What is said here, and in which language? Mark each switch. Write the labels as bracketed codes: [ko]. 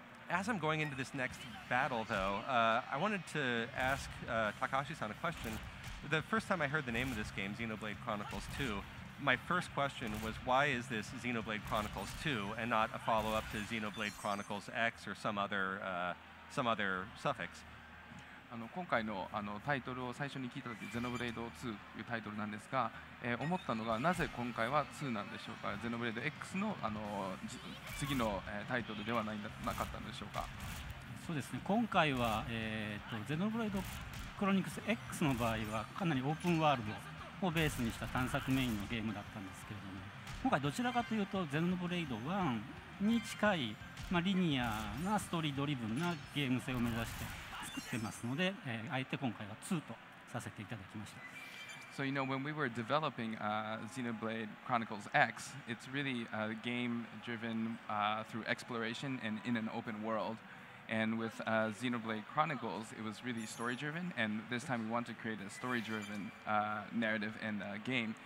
[en] As I'm going into this next battle, though, I wanted to ask Takahashi-san a question. The first time I heard the name of this game, Xenoblade Chronicles 2, my first question was, why is this Xenoblade Chronicles 2 and not a follow-up to Xenoblade Chronicles X or some other suffix? [ja] 今回のタイトルを最初に聞いたとき、ゼノブレイド2というタイトルなんですが、思ったのがなぜ今回は2なんでしょうか。ゼノブレイド X の次のタイトルではなかったんでしょうか。そうですね。今回はゼノブレイドクロニクス X の場合はかなりオープンワールドをベースにした探索メインのゲームだったんですけれども、今回どちらかというとゼノブレイド1に近いリニアなストーリードリブンなゲーム性を目指して作ってますので、あえて今回は2とさせていただきました。 [en] So when we were developing Xenoblade Chronicles X, it's really a game driven through exploration and in an open world. And with Xenoblade Chronicles, it was really story driven. And this time we want to create a story driven narrative and game.